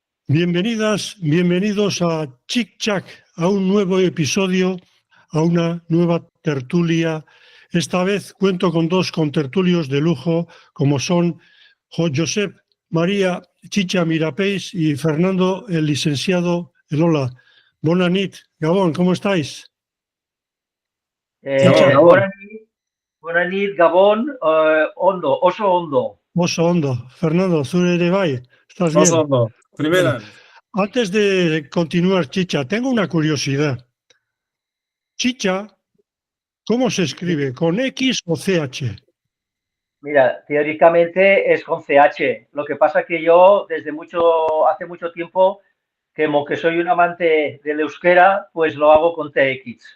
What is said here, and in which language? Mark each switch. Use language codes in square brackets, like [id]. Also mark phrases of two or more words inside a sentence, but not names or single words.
[es] Bienvenidas, bienvenidos a Chic Chac, a un nuevo episodio, a una nueva tertulia. Esta vez cuento con dos contertulios de lujo, como son Josep María Chicha Mirapeix y Fernando, el licenciado Elola. [ca] Bona nit, [es] Gabón, ¿cómo estáis? [ca] Bona nit, [eu] Gabón, ondo, oso ondo. Oso ondo. Fernando, zure ere bai, [es] ¿estás bien? [eu] Oso ondo. [es] Primera. Bueno, antes de continuar, Chicha, tengo una curiosidad. Chicha, ¿cómo se escribe? ¿Con X o CH? Mira, teóricamente es con CH. Lo que pasa que yo hace mucho tiempo, como que soy un amante del euskera, pues lo hago con TX.